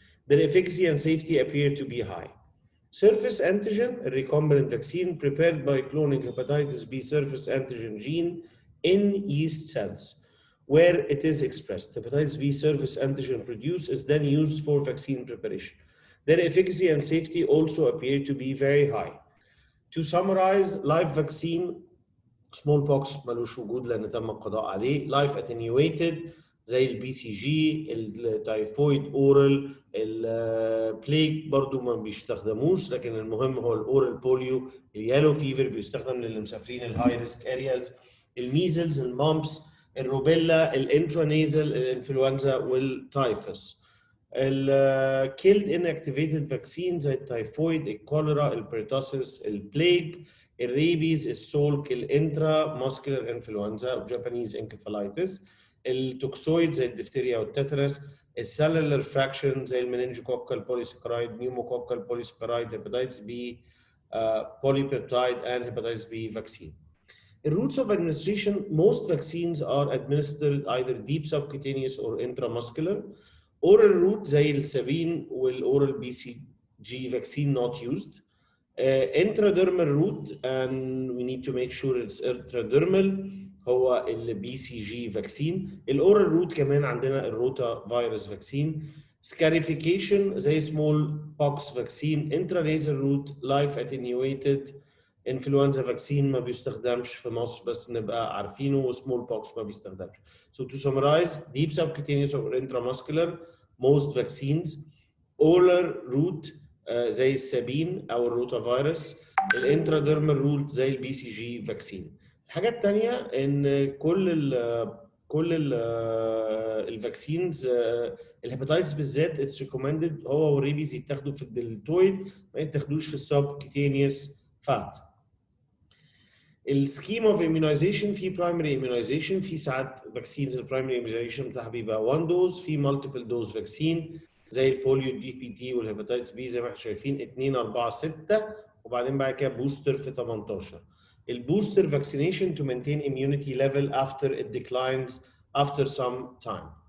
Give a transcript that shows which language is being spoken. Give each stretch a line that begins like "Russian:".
English: Their efficacy and safety appear to be high. Surface antigen, a recombinant vaccine prepared by cloning hepatitis B surface antigen gene in yeast cells, where it is expressed. Hepatitis B surface antigen produced is then used for vaccine preparation. Their efficacy and safety also appear to be very high. To summarize, live vaccine smallpox
Arabic: ملوش وجود لان تم القضاء عليه. لايف اتنيويتد زي البي سي جي، التايفويد اورال، البليك برضو ما بيستخدموش، لكن المهم هو الاورال بوليو. اليالو فيفر بيستخدم للمسافرين الهاي ريسك ارياز. الميزلز، المامبس، الروبيلا، الانترانيزل، الانفلونزا والتايفس. الكيلد inactivated vaccines زي التايفويد، الكوليرا، البريتوسيس، البليج، الريبيز، السولك، الانترا ماسكولار انفلونزا وجابانيز انكفالايتس، التوكسويد زي الدفتيريا والتترس، السيلولر فراكشن زي المننجوكوكال بوليساكرايد، نيوموكوكال بوليساكرايد، هيباتيتس بي
English: polypeptide and hepatitis B vaccine. In routes of administration, most vaccines are administered either deep subcutaneous or intramuscular.
Arabic: Oral route زي السابين والاورال بي سي جي
English: vaccine not used. Intradermal route, and we need to make sure it's intradermal،
Arabic: هو البي سي جي
English: vaccine.
Arabic: الاورال روت كمان عندنا الروتا فيروس vaccine.
English: Scarification
Arabic: زي
English: small pox vaccine. Intranasal route life attenuated influenza vaccine
Arabic: ما بيستخدمش في مصر بس نبقى عارفينه، وسمول بوكس ما بيستخدمش.
English: So to summarize, deep subcutaneous or intramuscular most vaccines.
Arabic: oral route زي السابين او الروتا فيروس. الانتراديرمال روت زي البي سي جي فاكسين. الحاجه الثانيه ان كل الفاكسينز الهيباتايتس بالذات
English: it's recommended
Arabic: هو والريبيز يتاخدوا في الدلتويد، ما يتاخدوش في السبكتينيوس فات. السكيم اوف immunization في برايمري immunization، في ساعات فاكسينز البرايمري immunization بتاعها بيبقى 1 دوز، في مالتيبل دوز فاكسين زي البوليو دي بي تي والهيباتيتس بي زي ما احنا شايفين 2 4 6، وبعدين بعد كده بوستر في 18.
English: البوستر vaccination to maintain immunity level after it declines after some time.